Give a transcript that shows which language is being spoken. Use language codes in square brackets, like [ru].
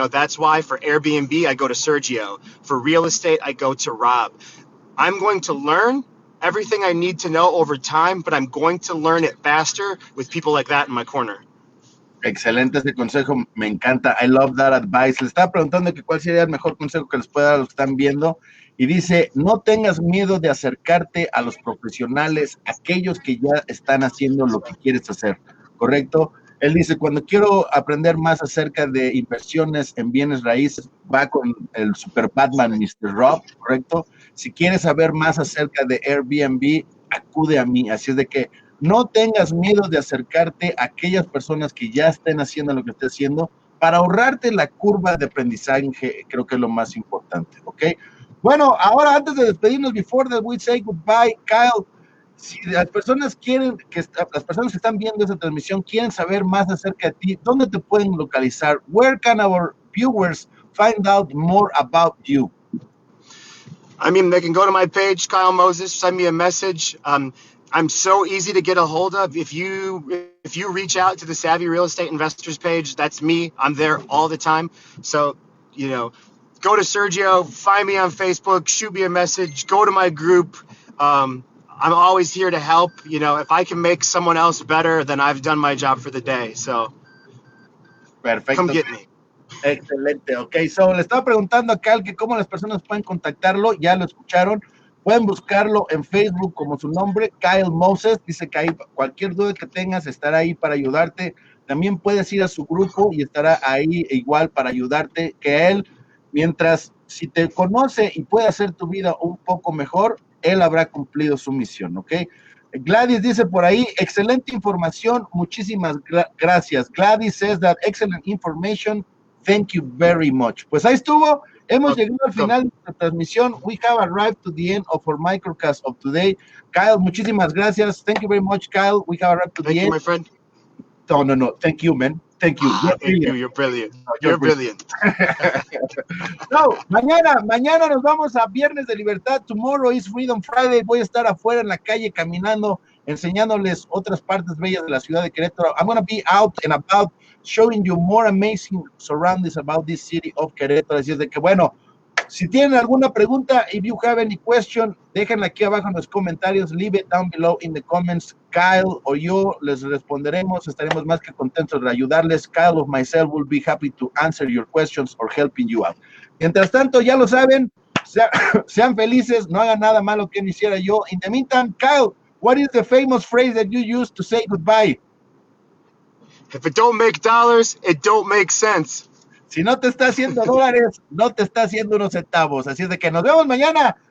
[en] That's why for Airbnb, I go to Sergio. For real estate, I go to Rob. I'm going to learn everything I need to know over time, but I'm going to learn it faster with people like that in my corner. [es] Excelente ese consejo, me encanta. [en] I love that advice. [es] Le estaba preguntando que cuál sería el mejor consejo que les pueda dar a los que están viendo. Y dice, no tengas miedo de acercarte a los profesionales, aquellos que ya están haciendo lo que quieres hacer, ¿correcto? Él dice, cuando quiero aprender más acerca de inversiones en bienes raíces, va con el super Batman, Mr. Rob, ¿correcto? Si quieres saber más acerca de Airbnb, acude a mí. Así es de que no tengas miedo de acercarte a aquellas personas que ya estén haciendo lo que estés haciendo para ahorrarte la curva de aprendizaje, creo que es lo más importante, ¿ok? Bueno, ahora antes de despedirnos, [en] before that we say goodbye, [es] Kyle, si las personas las personas que están viendo esta transmisión quieren saber más acerca de ti, ¿dónde te pueden localizar? [en] Where can our viewers find out more about you? I mean, they can go to my page, Kyle Moses, send me a message. I'm so easy to get a hold of. If you reach out to the Savvy Real Estate Investors page, that's me. I'm there all the time. So, go to Sergio, find me on Facebook, shoot me a message, go to my group. I'm always here to help. If I can make someone else better, then I've done my job for the day. So, [es] Perfecto. [en] Come get me. [es] Excelente, ok. So, le estaba preguntando a Cal que cómo las personas pueden contactarlo, ya lo escucharon. Pueden buscarlo en Facebook como su nombre, Kyle Moses. Dice que ahí cualquier duda que tengas estará ahí para ayudarte. También puedes ir a su grupo y estará ahí igual para ayudarte que él. Mientras, si te conoce y puede hacer tu vida un poco mejor, él habrá cumplido su misión, ¿ok? Gladys dice por ahí, excelente información, muchísimas gracias. [en] Gladys says that excellent information, thank you very much. [es] Pues ahí estuvo. Hemos llegado al final de nuestra transmisión. [en] We have arrived to the end of our microcast of today. [es] Kyle, muchísimas gracias. [en] Thank you very much, Kyle. We have arrived to the end. Thank you, my friend. No. Thank you, man. Thank you. Thank you. You're brilliant. You're brilliant. [es] No, mañana nos vamos a Viernes de Libertad. [en] Tomorrow is Freedom Friday. [es] Voy a estar afuera en la calle caminando, enseñándoles otras partes bellas de la ciudad de Querétaro. [en] I'm going to be out and about showing you more amazing surroundings about this city of Querétaro. [es] Así es de que, bueno, si tienen alguna pregunta, [en] if you have any question, [es] déjenla aquí abajo en los comentarios, [en] leave it down below in the comments. [es] Kyle o yo les responderemos, estaremos más que contentos de ayudarles. [en] Kyle or myself will be happy to answer your questions or helping you out. [es] Mientras tanto, ya lo saben, sean felices, no hagan nada malo que no hiciera yo. [en] In the meantime, Kyle, what is the famous phrase that you use to say goodbye? If it don't make dollars, it don't make sense. [es] Si no te está haciendo dólares, no te está haciendo unos centavos. Así es de que nos vemos mañana.